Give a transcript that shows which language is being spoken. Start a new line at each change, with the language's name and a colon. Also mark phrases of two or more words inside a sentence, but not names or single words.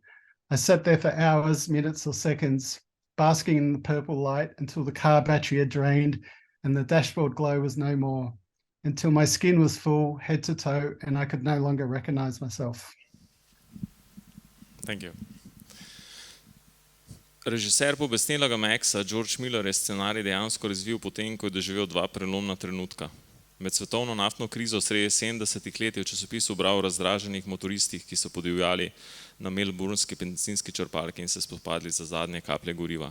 English: I sat there for hours, minutes or seconds, basking in the purple light until the car battery had drained and the dashboard glow was no more, until my skin was full, head to toe, and I could no longer recognize myself. Thank you.
Slovenian: Režiser pobesnelega Maxa, George Miller, je scenarij dejansko razvil potem, ko je doživel dva prelomna trenutka. Med svetovno naftno krizo sredi 70-ih let je v časopisu bral o razdraženih motoristih, ki so podivjali na melbournski bencinski črpalki in se spopadli za zadnje kaplje goriva.